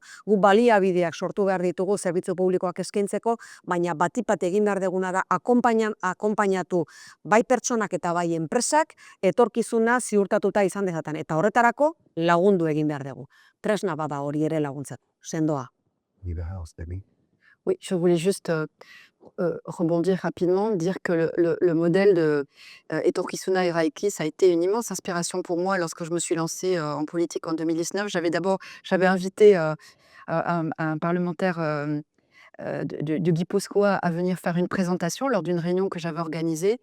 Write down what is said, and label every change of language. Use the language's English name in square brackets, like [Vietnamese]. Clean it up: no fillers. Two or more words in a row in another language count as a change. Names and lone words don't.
[Basque] Gu baliabideak sortu behar ditugu zerbitzu publikoak eskaintzeko, baina batipat egin behar deguna da akonpainatu bai pertsonak eta bai enpresak etorkizuna ziurtatuta izan dezaten. Eta horretarako lagundu egin behar dugu. Tresna bada hori ere laguntzat, sendoa. [French] Oui, je voulais juste rebondir rapidement, dire que le modèle de Etorkizuna Eraiki, ça a été une immense inspiration pour moi lorsque je me suis lancée en politique en 2019. J'avais invité un parlementaire du Gipuzkoa à venir faire une présentation lors d'une réunion que j'avais organisée.